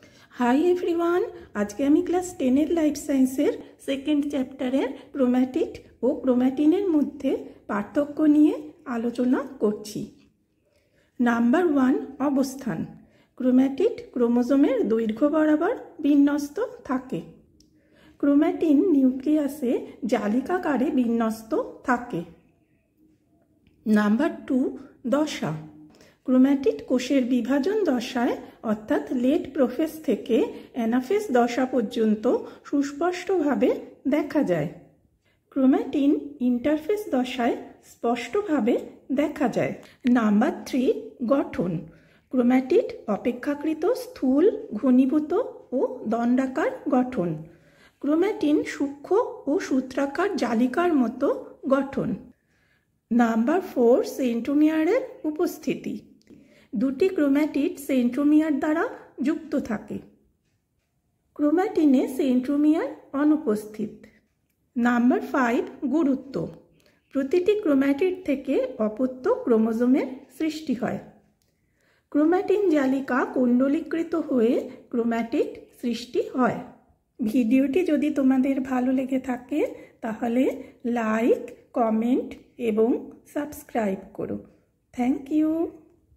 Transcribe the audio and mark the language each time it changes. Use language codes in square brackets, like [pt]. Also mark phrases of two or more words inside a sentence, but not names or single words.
[en] hi everyone, [bn] আজকে আমি [en] class 10 life science-er second chapter-e [bn] ক্রোমাটিড আর ক্রোমাটিনের মধ্য পার্থক্য নিয়ে আলোচনা করছি। নম্বর 1 অবস্থান। ক্রোমাটিড ক্রোমোজোমের দৈর্ঘ্য বরাবর বিন্যস্ত থাকে। ক্রোমাটিন নিউক্লিয়াসে জালিকাকারে বিন্যস্ত থাকে। নম্বর 2 দশা। ক্রোমাটিড কোষের বিভাজন দশায় অর্থাৎ [en] late prophase [bn] থেকে অ্যানাফেজ দশা পর্যন্ত সুস্পষ্টভাবে দেখা যায়। ক্রোমাটিন ইন্টারফেজ দশায় স্পষ্টভাবে দেখা যায়। নম্বর 3 গঠন। ক্রোমাটিড অপেক্ষাকৃত স্থূল ঘনীভূত আর দণ্ডাকার গঠন। ক্রোমাটিন সূক্ষ্ম আর সূত্রাকার জালিকার মতো গঠন। নম্বর 4 সেন্ট্রোমিয়ারের উপস্থিতি। দুটি ক্রোমাটিড সেন্ট্রোমিয়ার দ্বারা যুক্ত থাকে। ক্রোমাটিনে সেন্ট্রোমিয়ার অনুপস্থিত। নম্বর 5 গুরুত্ব। প্রতিটি ক্রোমাটিড থেকে অপত্য ক্রোমোজোমের সৃষ্টি হয়। ক্রোমাটিন জালিকা কুণ্ডলীকৃত হয়ে ক্রোমাটিড সৃষ্টি হয়। ভিডিওটি যদি তোমাদের ভালো লেগে থাকে তাহলে [en] like comment [bn] এবং সাবস্ক্রাইব করো। [en] thank you.